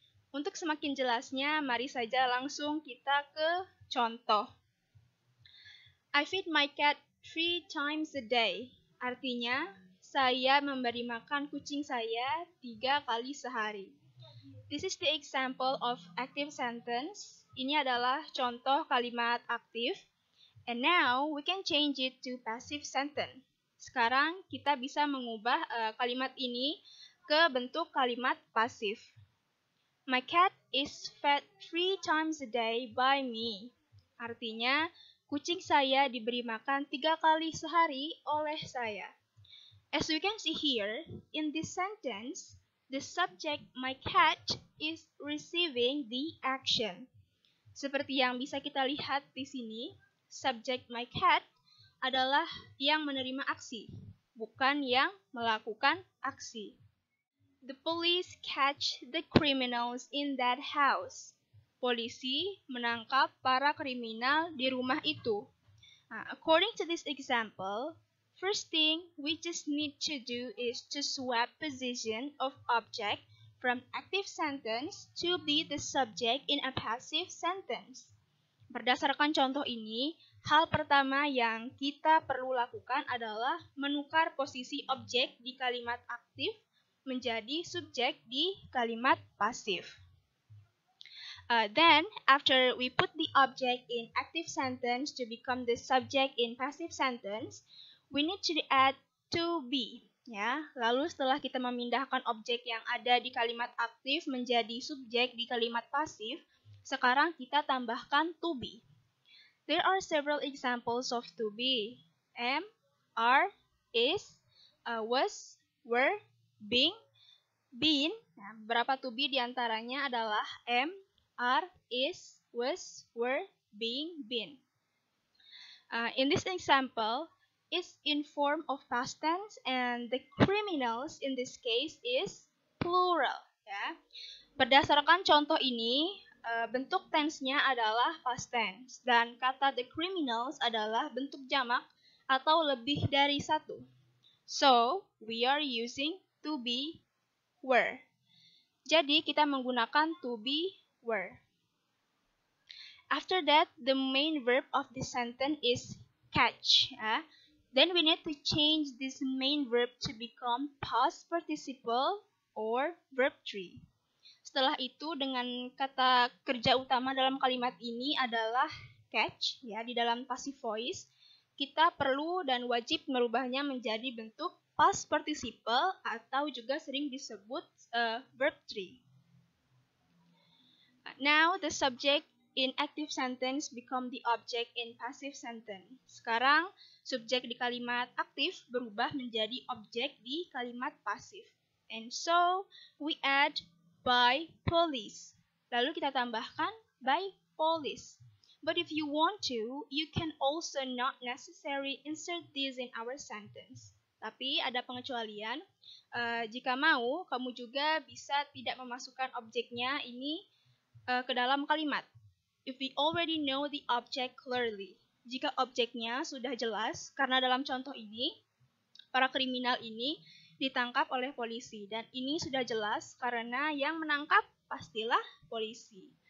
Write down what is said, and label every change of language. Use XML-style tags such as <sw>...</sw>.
<id>Untuk semakin jelasnya, mari saja langsung kita ke contoh.</id> <en>I feed my cat 3 times a day.</en> <id>Artinya, saya memberi makan kucing saya 3 kali sehari.</id> <en>This is the example of active sentence.</en> <id>Ini adalah contoh kalimat aktif.</id> <en>And now we can change it to passive sentence.</en> <id>Sekarang kita bisa mengubah kalimat ini ke bentuk kalimat pasif.</id> <en>My cat is fed 3 times a day by me.</en> <id>Artinya, kucing saya diberi makan 3 kali sehari oleh saya.</id> <en>As we can see here, in this sentence, the subject, my cat, is receiving the action.</en> <id>Seperti yang bisa kita lihat di sini, subject my cat adalah yang menerima aksi, bukan yang melakukan aksi.</id> <en>The police catch the criminals in that house.</en> <id>Polisi menangkap para kriminal di rumah itu.</id> <en>According to this example, first thing we just need to do is to swap position of object from active sentence to be the subject in a passive sentence.</en> <id>Berdasarkan contoh ini, hal pertama yang kita perlu lakukan adalah menukar posisi objek di kalimat aktif menjadi subjek di kalimat pasif.</id> <en>Then, after we put the object in active sentence to become the subject in passive sentence, we need to add to be.</en> <id>Ya, lalu setelah kita memindahkan objek yang ada di kalimat aktif menjadi subjek di kalimat pasif, sekarang kita tambahkan to be.</id> <en>There are several examples of to be. Am, are, is, was, were, being, been.</en> <id>Nah, beberapa to be diantaranya adalah am, are, is, was, were, being, been.</id> <en>In this example, is in form of past tense and the criminals in this case is plural.</en> <id>Ya. Berdasarkan contoh ini, bentuk tense-nya adalah past tense dan kata the criminals adalah bentuk jamak atau lebih dari satu.</id> <en>So, we are using to be, were.</en> <id>Jadi, kita menggunakan</id> <en>to be, were. After that, the main verb of this sentence is catch.</en> <id>Ya.</id> <en>Then we need to change this main verb to become past participle or verb 3.</en> <id>Setelah itu dengan kata kerja utama dalam kalimat ini adalah catch, ya, di dalam passive voice, kita perlu dan wajib merubahnya menjadi bentuk past participle atau juga sering disebut verb 3.</id> <en>Now the subject in active sentence become the object in passive sentence.</en> <id>Sekarang subjek di kalimat aktif berubah menjadi objek di kalimat pasif.</id> <en>And so we add by police.</en> <id>Lalu kita tambahkan</id> <en>by police. But if you want to, you can also not necessarily insert this in our sentence.</en> <id>Tapi ada pengecualian. Jika mau, kamu juga bisa tidak memasukkan objeknya ini ke dalam kalimat.</id> <en>If we already know the object clearly.</en> <id>Jika objeknya sudah jelas, karena dalam contoh ini, para kriminal ini ditangkap oleh polisi. Dan ini sudah jelas karena yang menangkap pastilah polisi.</id>